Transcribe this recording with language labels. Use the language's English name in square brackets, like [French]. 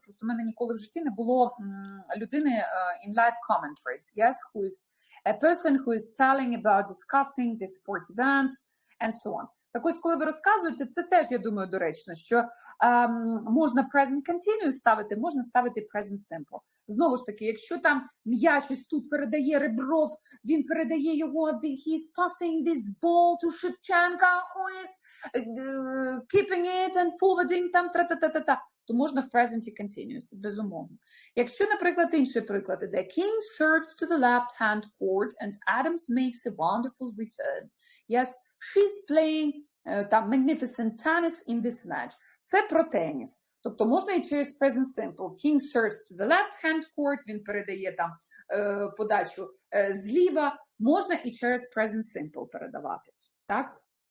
[Ukrainian] Просто в мене ніколи в житті не було людини [English] in live commentaries, yes, who is a person who is telling about discussing the sport events and so on. [Ukrainian] Так ось, коли ви розказуєте, це теж, я думаю, доречно, що можна present continuous ставити, можна ставити present simple. Знову ж таки, якщо там м'яч ось тут передає Ребров, він передає його, [English] he's passing this ball to [Ukrainian] Шевченка, [English] who is keeping it and forwarding, [Ukrainian] там, та-та-та-та-та, то можна в present continuous, безумовно. Якщо, наприклад, інший приклад іде, [English] King serves to the left-hand court and Adams makes a wonderful return. Yes, she's playing там magnificent tennis in this match. [Ukrainian] Це про теніс. Тобто можна і через present simple. [English] King serves to the left-hand court, [Ukrainian] він передає там подачу зліва. Можна і через present simple передавати. Так?